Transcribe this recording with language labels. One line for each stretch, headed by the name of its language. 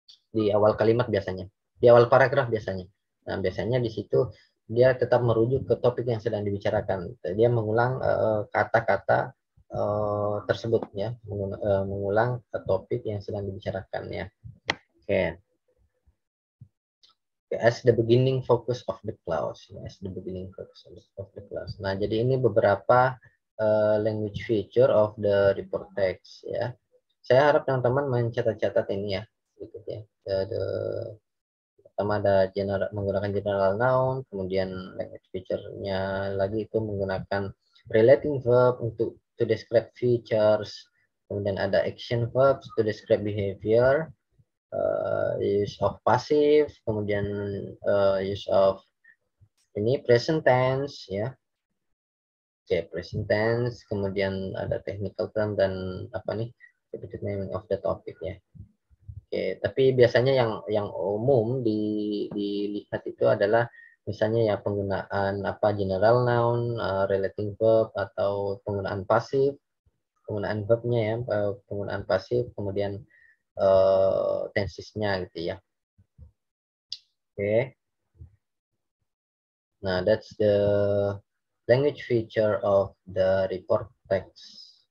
Indonesian: Di awal kalimat biasanya, di awal paragraf biasanya. Nah, biasanya di situ dia tetap merujuk ke topik yang sedang dibicarakan. Dia mengulang kata-kata tersebut ya, mengulang ke topik yang sedang dibicarakan ya. Oke.
English: As the beginning focus of the clause. As the beginning focus of the clause.
Indonesian: Nah, jadi ini beberapa
English: language feature of the report text ya.
Indonesian: Saya harap teman-teman mencatat-catat ini ya. Gitu ya. Pertama ada menggunakan general noun, kemudian language feature-nya lagi itu menggunakan relating verb untuk
English: to describe features,
Indonesian: kemudian ada
English: action verbs to describe behavior, use of passive,
Indonesian: kemudian use of ini present tense ya. Oke, present tense, kemudian ada technical term dan apa nih?
English: Repeated naming of the topic ya.
Indonesian: Oke, tapi biasanya yang umum dilihat itu adalah misalnya ya penggunaan apa general noun, relating verb atau penggunaan pasif, penggunaan verbnya ya, penggunaan pasif, kemudian tensesnya gitu ya. Oke.
English: Nah, that's the language feature of the report text.